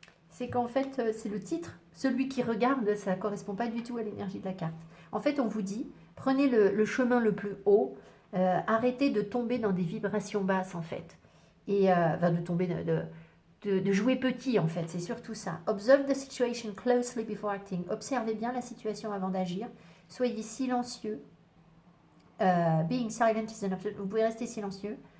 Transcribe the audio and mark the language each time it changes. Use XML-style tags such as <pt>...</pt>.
<fr>C'est qu'en fait, c'est le titre. Celui qui regarde, ça ne correspond pas du tout à l'énergie de la carte. En fait, on vous dit, prenez le chemin le plus haut. Arrêtez de tomber dans des vibrations basses, en fait. Et de tomber de jouer petit, en fait. C'est surtout ça.</fr> <en>Observe the situation closely before acting.</en> <fr>Observez bien la situation avant d'agir. Soyez silencieux.</fr> <en>Being silent is an option.</en> <fr>Vous pouvez rester silencieux.</fr>